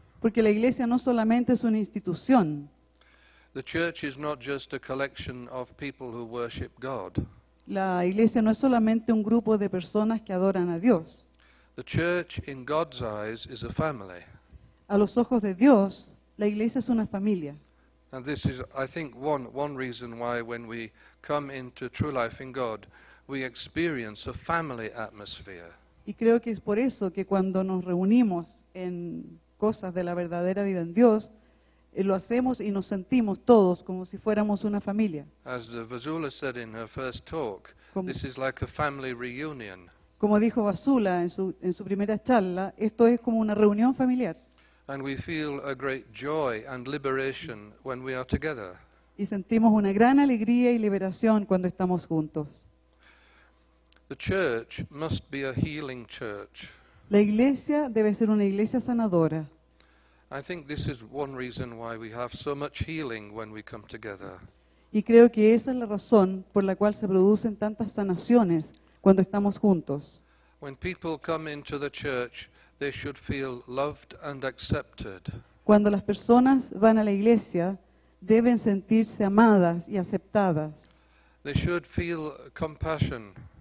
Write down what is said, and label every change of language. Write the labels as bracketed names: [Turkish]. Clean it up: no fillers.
[Spanish] Porque la Iglesia no solamente es una institución. [English] The church is not just a collection of people who worship God. [Spanish] La Iglesia no es solamente un grupo de personas que adoran a Dios. [English] The church, in God's eyes, is a family. [Spanish] A los ojos de Dios, la Iglesia es una familia. [English] And this is, I think, one reason why when we come into True Life in God, we experience a family atmosphere. [Spanish] Y creo que es por eso que cuando nos reunimos en cosas de la verdadera vida en Dios, lo hacemos y nos sentimos todos como si fuéramos una familia. [English] As Vasula said in her first talk, [Spanish] Como- [English] this is like a family reunion. [Spanish] Como dijo Basula en su primera charla, esto es como una reunión familiar. [English] And we feel a great joy and liberation when we are together. [Spanish] Y sentimos una gran alegría y liberación cuando estamos juntos. [English] The church must be a healing church. [Spanish] La Iglesia debe ser una Iglesia sanadora. [English] I think this is one reason why we have so much healing when we come together. [Spanish] Y creo que esa es la razón por la cual se producen tantas sanaciones cuando estamos juntos. [English] When people come into the church, they should feel loved and accepted. [Spanish] Cuando las personas van a la Iglesia, deben sentirse amadas y aceptadas. [English] They should feel compassion.